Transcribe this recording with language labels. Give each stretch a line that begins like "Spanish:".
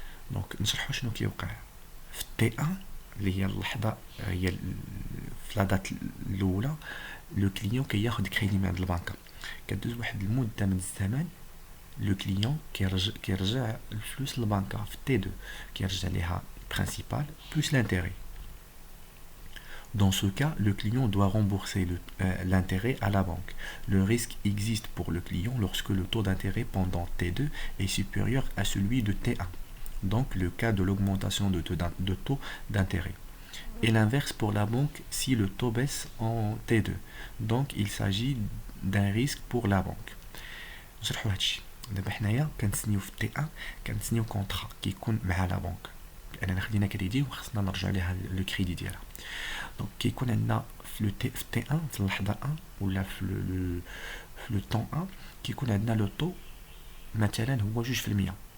Arabic: دونك نشرحوا شنو كيوقع في تي 1 اللي هي اللحظه هي في لا دات الاولى لو كليون كياخذ كريدي من عند البنكه كدوز واحد المده من الزمن لو كليون كيرجع الفلوس للبنكه في تي 2 كيرجع ليها
French: principal plus l'intérêt. Dans ce cas, le client doit rembourser l'intérêt à la banque. Le risque existe pour le client lorsque le taux d'intérêt pendant T2 est supérieur à celui de T1. Donc le cas de l'augmentation de taux d'intérêt. Et l'inverse pour la banque si le taux baisse en T2. Donc il s'agit d'un risque pour la banque.
Arabic: نشرحوا هادشي دابا حنايا كنتسنيو في T1 كنتسنيو كونطرا كيكون مع لا بنك لأننا خدينا كريدي وخصنا نرجع ليها لو كريدي ديالها دونك كيكون عندنا في تي 1 في اللحظه 1 ولا في لو طون 1 كيكون عندنا لو طو مثلا هو 2% في